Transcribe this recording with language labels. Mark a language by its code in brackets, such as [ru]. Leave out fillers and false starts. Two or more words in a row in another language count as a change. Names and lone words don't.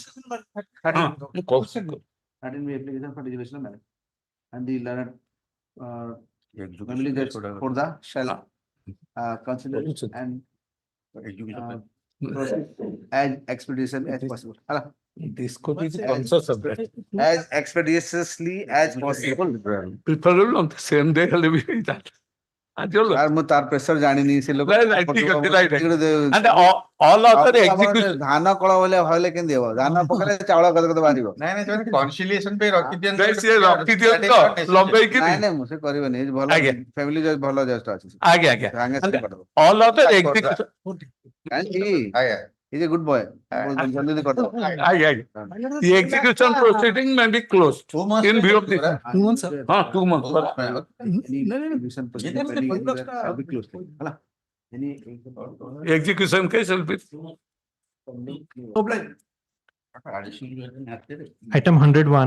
[en] 13 B application for dissolution of marriage and the learned family judge for the shall consider and proceed as expeditiously as possible this could be also subject as expeditiously as possible preferable on the same day will be that [or] यार ମୁଁ ତାର ପ୍ରେସର ଜାଣିନି ସେ ଲୋକ [en] and all other execution [or] ଧାନ କଳ ଭଳିଆ ଭାବିଲେ କେମିତି ହବ ଧାନ ପକେଇଲେ ଚାଉଳ କଦ କଦ ବାହାରିବ ନାଇଁ ନାଇଁ ସେମାନେ conciliation ପାଇଁ ରଖିଦିଅନ୍ତି ସେ ରଖିଦିଅନ୍ତି ତ ଲଗେଇକି ନାଇଁ ନାଇଁ ମୁଁ ସେ କରିବେନି ଭଲ [en] family judge [or] ଭଲ ଜଜ୍ ଅଛି ଆଜ୍ଞା ଆଜ୍ଞା [en] all other execution କାହିଁକି He's a good boy. [or] ଜଲ୍ଦି କରିଦବ ଆଜ୍ଞା ଆଜ୍ଞା [en] the execution proceeding may be closed in view of this 2 months ହଁ 2 months execution case will be Item 101.